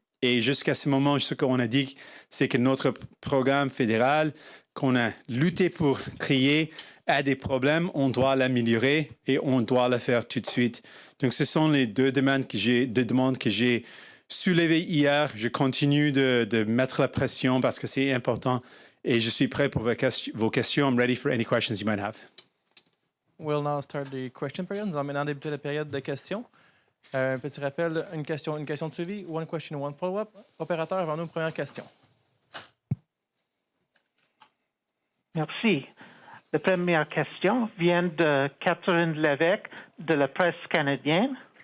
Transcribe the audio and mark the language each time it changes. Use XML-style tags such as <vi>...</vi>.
<fr>Et jusqu'à ce moment, ce qu'on a dit, c'est que notre programme fédéral qu'on a lutté pour créer a des problèmes, on doit l'améliorer et on doit le faire tout de suite. Donc, ce sont les deux demandes que j'ai soulevées hier. Je continue de mettre la pression parce que c'est important et je suis prêt pour vos questions.</fr> <en>I'm ready for any questions you might have. We'll now start the question period.</en> <fr>Nous allons maintenant débuter la période de questions. Un petit rappel, une question de suivi,</fr> <en>one question, one follow-up.</en> <fr>Opérateur, avant nous, une première question. Merci. La première question vient de Catherine Lévesque de la presse canadienne.</fr>